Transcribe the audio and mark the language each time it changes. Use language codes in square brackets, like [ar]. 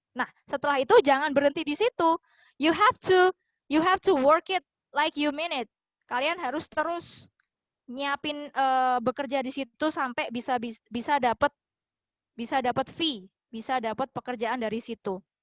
[id] Nah, setelah itu jangan berhenti di situ. [en] You have to work it like you mean it. [id] Kalian harus terus nyiapin bekerja di situ sampai bisa dapat fee, bisa dapat pekerjaan dari situ.